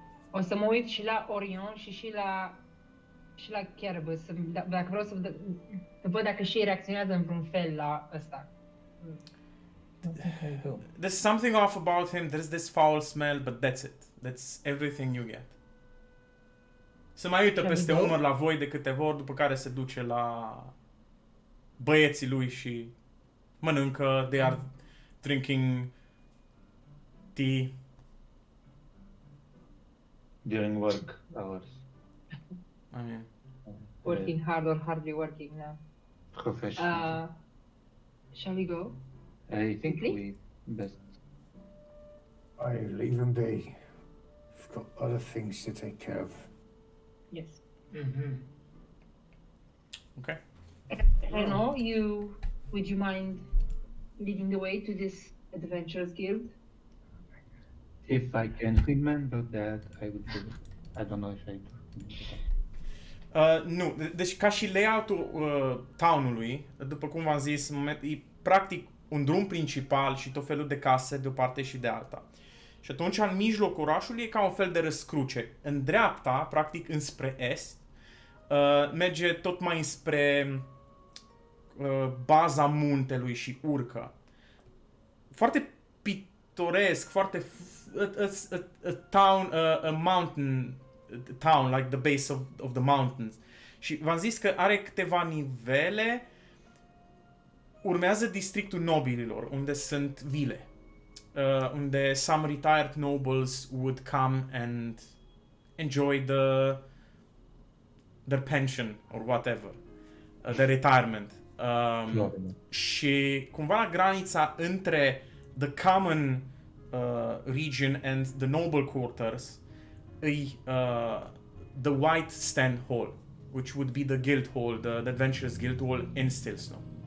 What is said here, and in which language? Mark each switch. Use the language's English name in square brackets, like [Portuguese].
[Romanian] O să mă uit și la Orion și la Kerbă, dacă vreau să văd dacă și ei reacționează într-un fel la ăsta. [English] There's something off about him, there's this foul smell, but that's it. That's everything you get. [Romanian] Se mai uită peste umăr la voi de câteva ori, după care se duce la băieții lui și mănâncă. [English] They are drinking tea. During work hours. I mean, Working hard or hardly working now. Professional. Shall we go? I think quickly? we best. I leave them be. I've got other things to take care of. Yes. okay. Reno, would you mind leading the way to this adventurers guild? If I can remember that, I would do it. I don't know if I do. [Romanian] Nu, deci ca și layout-ul town-ului, după cum v-am zis, în moment, e practic un drum principal și tot felul de case de o parte și de alta. Și atunci, în mijlocul orașului, e ca un fel de răscruce. În dreapta, practic înspre est, merge tot mai înspre baza muntelui și urcă. Foarte pitoresc, foarte [English] a town, a mountain town, like the base of the mountains. [Romanian] Și v-am zis că are câteva nivele urmează districtul nobililor, unde sunt vile. Unde [English] some retired nobles would come and enjoy their pension or whatever, their retirement. [Romanian] Florile. Și cumva la granița între [English] the common region and the noble quarters [Romanian] îi [English] the White Stand Hall, which would be the guild hall, the Adventurers Guild Hall in Stilsnow.